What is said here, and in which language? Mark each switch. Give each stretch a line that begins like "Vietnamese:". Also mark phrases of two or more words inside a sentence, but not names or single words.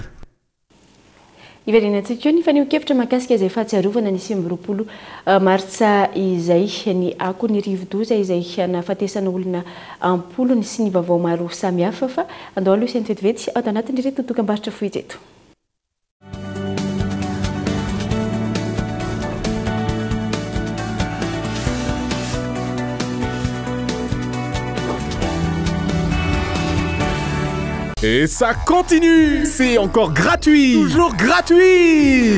Malagasy: Iverenantsika ny faneho-kevitra mahakasika izay fahatsiarovana ny 20 martsa izay ny ako ny rivodoza izay nafatesana olona ampolony sy ny vaovao maro samihafa fa andao aloha isany vetivety ao anatin'ny ireto dokam-barotra fohy eto.
French: Et ça continue! C'est encore gratuit! Toujours gratuit!